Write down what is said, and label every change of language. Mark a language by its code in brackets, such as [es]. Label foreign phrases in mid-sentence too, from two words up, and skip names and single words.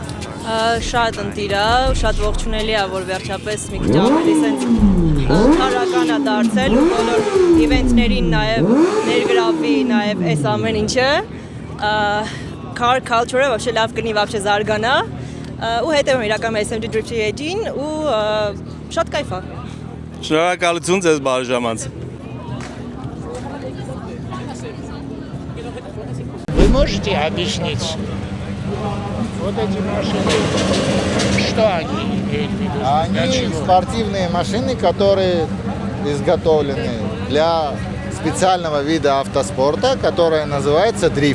[hy] Շատ ընտիր է, շատ ողջունելի է, որ վերջապես մի քիչ ավելի սենց քարական է դարձել ու բոլոր իվենտներին նաև ներգրավվի նաև այս ամեն ինչը։ [en] Car culture- [hy] ը вообще լավ կնի, вообще զարգանա ու հետևում իրականում SMG Drift Edge-ին ու շատ կայֆ է։ Շնորհակալություն ձեզ բարժամանց։ [ru] Вы можете объяснить, вот эти машины, что они имеют в виду? Они спортивные машины, которые изготовлены для специального вида автоспорта, которое называется дрифт.